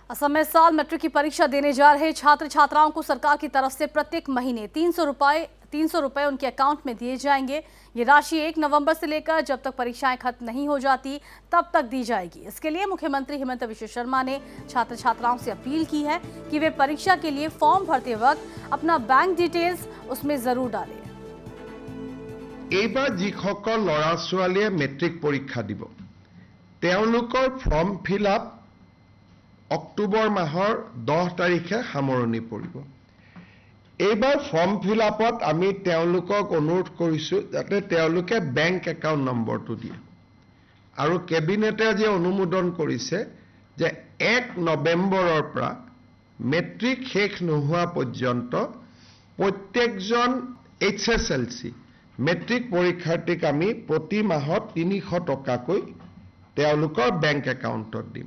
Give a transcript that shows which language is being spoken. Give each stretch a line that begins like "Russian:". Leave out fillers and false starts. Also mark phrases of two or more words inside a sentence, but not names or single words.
Hindi: असम में साल मैट्रिक की परीक्षा देने जा रहे छात्र छात्राओं को सरकार की तरफ से प्रत्येक महीने 300 रुपए उनके अकाउंट में दिए जाएंगे। ये राशि 1 नवंबर से लेकर जब तक परीक्षाएं खत्म नहीं हो जाती तब तक दी जाएगी। इसके लिए मुख्यमंत्री हेमंत बिश्व शर्मा ने छात्र छात्राओं से अपील की है कि वे परीक्षा के लिए फॉर्म भरते वक्त अपना
English: bank details
Hindi: उसमें जरूर डालें।
Assamese: এইবাৰ যিসকল ল'ৰা ছোৱালীয়ে মেট্ৰিক পৰীক্ষা দিব তেওঁলোকৰ
English: form fill up
Assamese: অক্টোবৰ মাহৰ 10 তাৰিখে সামৰণি পৰিব। এইবাৰ
English: form fill upত
Assamese: আমি তেওঁলোকক অনুৰোধ কৰিছো যাতে তেওঁলোকে
English: bank account
Assamese: নম্বৰটো দিয়ে আৰু কেবিনেটে যে অনুমোদন কৰিছে যে 1 নৱেম্বৰৰ পৰা মেট্ৰিক শেষ নোহোৱা পৰ্যন্ত প্ৰত্যেকজন HSLC মেট্ৰিক পৰীক্ষাৰ্থীক আমি প্ৰতি মাহত 300 টকাকৈ তেওঁলোকৰ
English: bank accountত
Assamese: দিম।